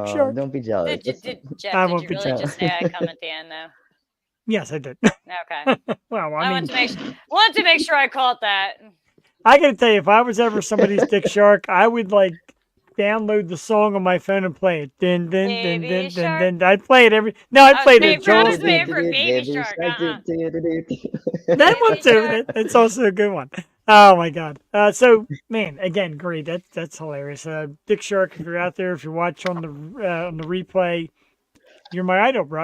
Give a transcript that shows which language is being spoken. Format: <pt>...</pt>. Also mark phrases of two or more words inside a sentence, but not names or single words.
<en>oh, shark. don't be jealous. Jeff, I did won't you be really jealous. just say I come at the end though? Yes, I did. Okay. Well, I I wanted mean, to make sure I caught that. I gotta tell you, if I was ever somebody's dick shark, I would like download the song on my phone and play it. Din din din Baby din din shark. din. I'd play it every. No, I'd I play was it waiting at for, I Joel's. was waiting for Baby Shark. That Baby one's too. shark. That's also a good one. Oh my god. So man, again, great. That's hilarious. Dick Shark, if you're out there, if you watch on the replay, you're my idol, bro.</en>